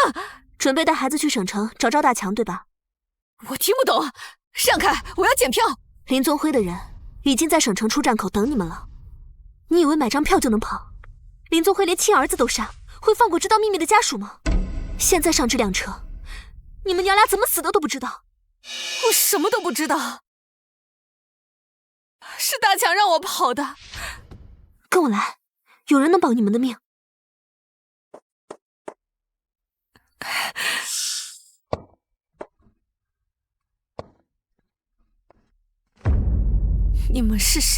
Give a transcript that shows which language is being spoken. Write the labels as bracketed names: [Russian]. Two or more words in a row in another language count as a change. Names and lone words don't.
[Chinese] 準備帶孩子去省城找趙大強，對吧？我聽不懂，讓開，我要檢票。林宗輝的人已經在省城出站口等你們了。你以為買張票就能跑？林宗輝連親兒子都殺，會放過知道秘密的家屬嗎？現在上這輛車，你們娘倆怎麼死的都不知道。我什麼都不知道，是大強讓我跑的。跟我來，有人能保你們的命。你們是誰？